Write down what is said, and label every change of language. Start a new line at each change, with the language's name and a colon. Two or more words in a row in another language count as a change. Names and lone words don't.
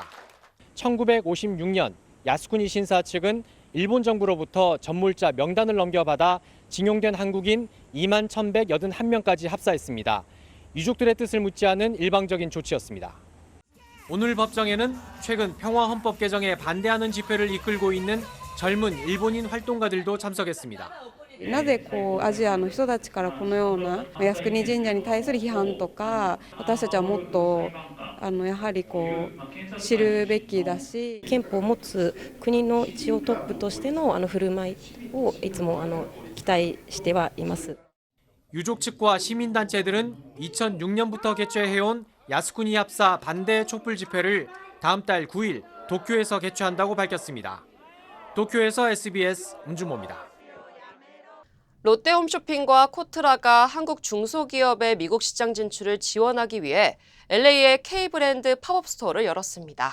Korean: 1956년 야스쿠니 신사 측은 일본 정부로부터 전몰자 명단을 넘겨받아 징용된 한국인 2만 1,181명까지 합사했습니다. 유족들의 뜻을 묻지 않은 일방적인 조치였습니다. 오늘 법정에는 최근 평화헌법 개정에 반대하는 집회를 이끌고 있는 젊은 일본인 활동가들도 참석했습니다.
Japanese: なぜアジアの人たちからこのような靖国神社に対する批判とか私たちはもっとやはり知るべきだし憲法を持つ国の一応トップとしての振る舞いをいつも期待してはいます。
Korean: 유족 측과 시민단체들은 2006년부터 개최해온 야스쿠니 합사 반대 촛불 집회를 다음 달 9일 도쿄에서 개최한다고 밝혔습니다. 도쿄에서 SBS 문준모입니다. 롯데홈쇼핑과 코트라가 한국 중소기업의 미국 시장 진출을 지원하기 위해 LA의 K브랜드 팝업 스토어를 열었습니다.